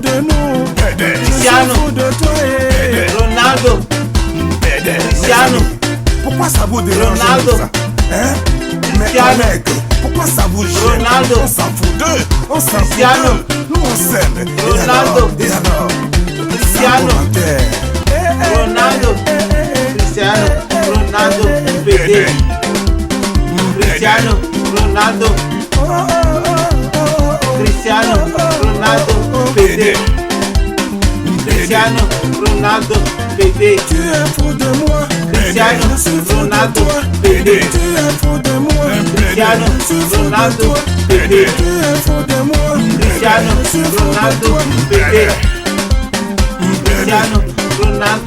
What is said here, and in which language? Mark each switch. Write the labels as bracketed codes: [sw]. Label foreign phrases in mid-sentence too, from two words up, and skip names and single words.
[fr] De nous. PD. Cristiano. De toi. Ronaldo. PD. Cristiano. Pourquoi ça vous dérange Ronaldo. ça? Hein? Mais Cristiano. mec, pourquoi ça vous gêne? Ronaldo. On s'en fout d'eux. On s'en fout Cristiano. d'eux. Nous on s'aime. Ronaldo. Et alors? Cristiano. Ronaldo. Cristiano. Ronaldo. PD. Cristiano. Ronaldo. Cristiano. Ronaldo. PD. Cristiano. Ronaldo. PD. Tu es fou de moi. Cristiano Ronaldo, PD. Tu es fou de moi. Cristiano Ronaldo, PD. Tu es fou de moi. Cristiano Ronaldo, PD. Cristiano Ronaldo,